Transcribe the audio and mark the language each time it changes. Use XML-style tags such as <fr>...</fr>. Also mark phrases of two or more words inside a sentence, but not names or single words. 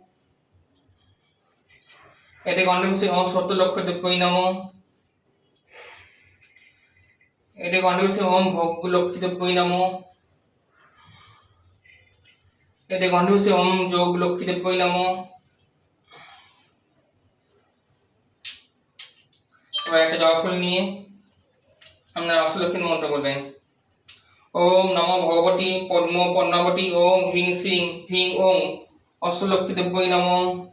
<sa>এটি কণ্ঠপুষ্পে ওম সত্য লক্ষ্মী দেব্যই নমঃ। এটি কণ্ঠপুষ্পে ওম ভোগ লক্ষ্মী দেব্যই নমঃ। এটি কণ্ঠপুষ্পে ওম যোগ লক্ষ্মী দেব্যই নমঃ।</sa> <bn>এবার একটা জবা ফুল নিয়ে আপনারা অষ্টলক্ষ্মীর মন্ত্র করবেন।</bn> <sa>ওম নমো ভগবতী পদ্মাবতী ওম হ্রিং শ্রীং হ্রিং ওম অষ্টলক্ষ্মী দেব্যই নমঃ।</sa>